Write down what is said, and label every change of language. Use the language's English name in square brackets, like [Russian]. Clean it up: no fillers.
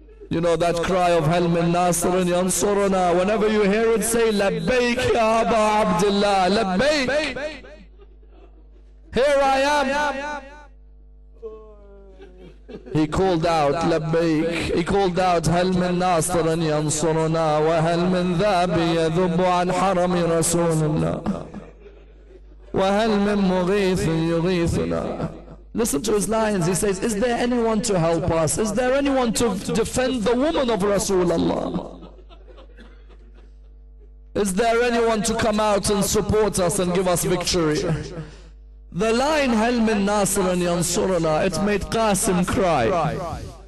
[English] You know that cry of [Arabic] هل من ناصر ينصرنا. [English] Whenever you hear it, say [Arabic] لبيك يا أبا Abdullah, لبيك. [English] Here I am. He called out [Arabic] لبيك. He called out هل من ناصر ينصرنا وهل من ذاب يذب عن حرم رسول الله وهل من مغيث يغيثنا. [English] Listen to his lines. He says, is there anyone to help us? Is there anyone to defend the woman of Rasulullah? Is there anyone to come out and support us and give us victory? The line [Arabic] هل من ناصر ينصرنا, [English] it made Qasim cry.